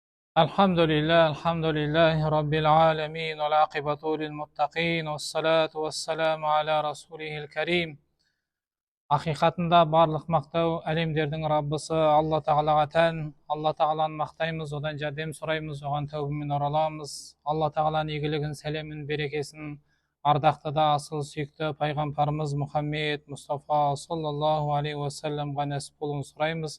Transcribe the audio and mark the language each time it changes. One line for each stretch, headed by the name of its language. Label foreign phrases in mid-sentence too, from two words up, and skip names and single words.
Arabic: الحمد لله رب العالمين والعاقبة للمتقين والصلاة والسلام على رسوله الكريم.
Kazakh: Ақиқатында барлық мақтау әлемдердің Раббысы Алла Тағалаға тән. Алла Тағаланы мақтаймыз, одан жәрдем сұраймыз, оған тәубамен ораламыз. Алла Тағаланың игілігін, сәлемін, берекесін ардақты да асыл сүйікті пайғамбарымыз Мұхаммед Мұстафа
Arabic: صلى الله عليه وسلم
Kazakh: нәсіп болуын сұраймыз.